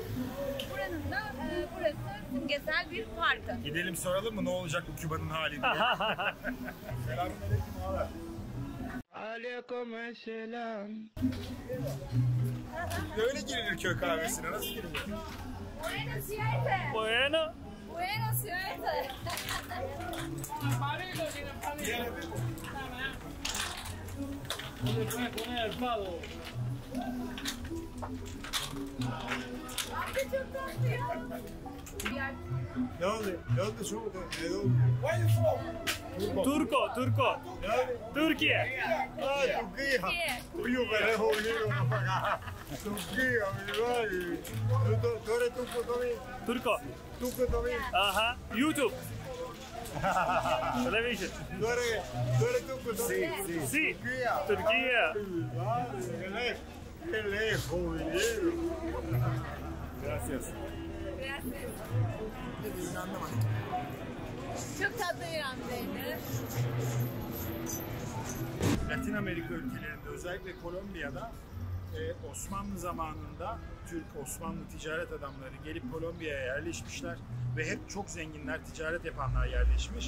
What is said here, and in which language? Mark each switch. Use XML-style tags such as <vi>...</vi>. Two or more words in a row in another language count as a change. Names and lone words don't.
<tr>Buranın da burası simgesel bir parkı. Gidelim soralım mı ne olacak bu Küba'nın hali diye. Selamünaleyküm ağalar. Aleykümselam. Böyle girilir köy kahvesine, nasıl girilir?</tr> <es>Buena suerte. Bueno. Buena suerte.</es> <tr>Abi çok tatlı ya. Ne oldu? Ne oldu? Çok oldu. Ne oldu?</tr> <en>Where you from?</en> <es>Turco. Türkiye.</es> <tr>Türkiye. Uyu böyle oluyor bak.</tr> <es>Türkiye, tú eres turco también. Turco. Turco también.</es> <en>Aha. YouTube. Television.</en> <es>Tú eres turco también. Sí. Türkiye. Qué lejos vinieron. Gracias.</es> <tr>Çok tatlı İran peyniri. Latin Amerika ülkelerinde özellikle Kolombiya'da Osmanlı zamanında Türk Osmanlı ticaret adamları gelip Kolombiya'ya yerleşmişler ve hep çok zenginler, ticaret yapanlar yerleşmiş.</tr>